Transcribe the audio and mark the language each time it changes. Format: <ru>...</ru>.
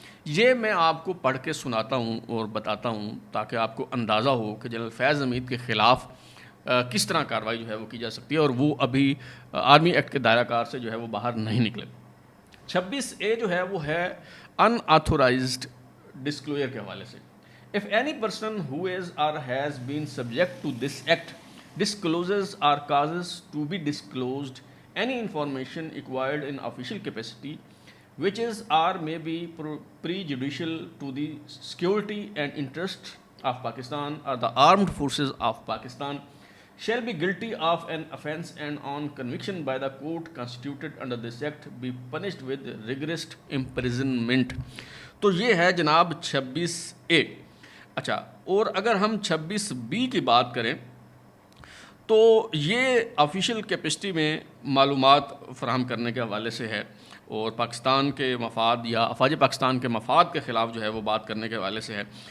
<ur>یہ میں آپ کو پڑھ کے سناتا ہوں اور بتاتا ہوں تاکہ آپ کو اندازہ ہو کہ جنرل فیض حمید کے خلاف کس طرح کارروائی جو ہے وہ کی جا سکتی ہے اور وہ ابھی آرمی ایکٹ کے دائرہ کار سے جو ہے وہ باہر نہیں نکلے. 26A جو ہے وہ ہے ان آتھورائزڈ ڈسکلوئر کے حوالے سے.</ur> <en>If any person who is or has been subject to this act discloses or causes to be disclosed any information acquired in official capacity which is or may be prejudicial to the security and interests of Pakistan or the armed forces of Pakistan shall be guilty of an offence and on conviction by the court constituted under this act be punished with rigorous imprisonment.</en> <ur>تو یہ ہے جناب 26A. اچھا، اور اگر ہم 26B کی بات کریں تو یہ آفیشیل کیپیسٹی میں معلومات فراہم کرنے کے حوالے سے ہے اور پاکستان کے مفاد یا افواج پاکستان کے مفاد کے خلاف جو ہے وہ بات کرنے کے حوالے سے ہے.</ur>